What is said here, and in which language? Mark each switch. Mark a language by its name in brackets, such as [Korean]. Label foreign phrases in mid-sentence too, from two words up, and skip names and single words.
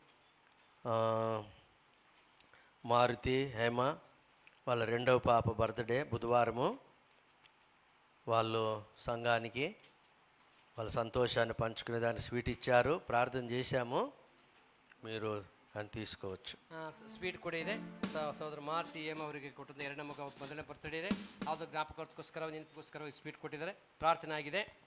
[Telugu] మారుతి హేమ వాళ్ళ 2వ పాప బర్త్డే బుధవారము. వాళ్ళు సంఘానికి వాళ్ళ సంతోషాన్ని పంచుకునే దాన్ని స్వీట్ ఇచ్చారు, ప్రార్థన చేశాము. మీరు అని తీసుకోవచ్చు. [Kannada] ಸ್ವೀಟ್ ಕೂಡ ಇದೆ. ಸಹೋದರ ಮಾರುತಿ ಏಮ ಅವರಿಗೆ ಕೊಟ್ಟದ್ದು 2ನೇ ಮಗ ಮೊದಲನೇ ಬರ್ತಡೇ ಇದೆ. ಅದು ಜ್ಞಾಪಕಗೋಸ್ಕರ ನೆನಪಿಗೋಸ್ಕರ ಸ್ವೀಟ್ ಕೊಟ್ಟಿದ್ದಾರೆ. ಪ್ರಾರ್ಥನೆ ಆಗಿದೆ.